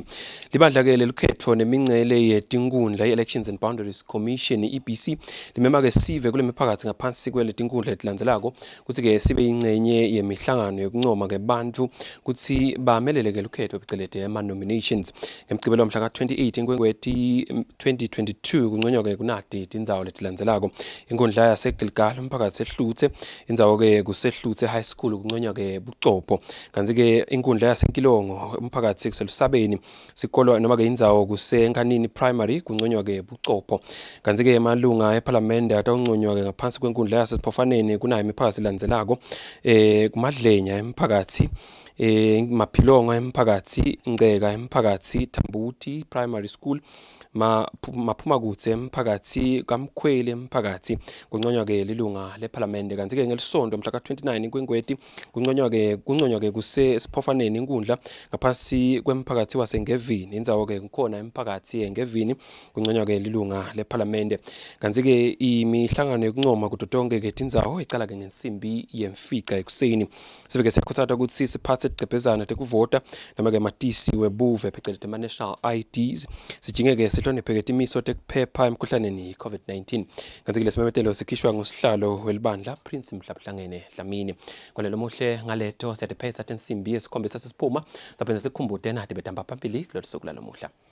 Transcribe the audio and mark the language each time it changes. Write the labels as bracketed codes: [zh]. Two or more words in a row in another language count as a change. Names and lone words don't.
[ss] Libandla ke lelikhetho nemincele yetinkundla yeElections and Boundaries Commission yeEBC limema ke sive kule miphakathi ngaphansi kweletinkundla letilandzelako kuthi ke sibe ingcenye yemihlangano yokuncoma ke bantu kuthi bamelele ke lukhetho phecelede ama nominations. Ngemcibelo mhla ka28 Nkwengweti 2022 kunconywa ke kunati tindzawo letilandzelako. Inkundla yaseGilgal umphakathi indzawo ke kusehluthe high school kunconywa ke bucopho kanzi ke inkundla yasenkilongo umphakathi kuselusabeni sikolo noma ke indzawo kusenkanini primary kunconywa ke bucopho kanzi ke emalunga eParliament atawunconywa ke ngaphansi kwenkundla yasesiphofaneni kunayo imiphakathi landzelako kumadlenya emphakathi maphilonga emphakathi Ngceka emphakathi Tambuti primary school maphuma kutse emphakathi kaMkhweli emphakathi kunconywa ke lilunga leParliament kanzi ke ngelisondo mhla ka29 Nkwengweti kunconywa ke kusesiphofaneni inkundla ngaphansi kwemphakathi wasengevini indzawo ke kukhona emphakathi engevini kunconywa ke lilunga leParliament kanzi ke imihlangano yokuncoma kutotonke ke tindzawo icala ke ngensimbi yemfica ekuseni siveke siyakhuthata ukuthi siphathe tigcebhezana tekuvota noma ke matisi webuve phecelede ama [en] national IDs [ss] sijinge ke sihloniphe timiso tekuphepha emkhuhlaneni COVID-19 kanzi ke lesimemetelo sikhishwa ngusihlalo welibandla Prince Mhlabuhlangene Dlamini kwalelo muhle ngaleto siyadephetha tensimbi yesikhombisa sesiphuma lapha sikhumbude nade betamba phambili kulolu suku lalomuhla.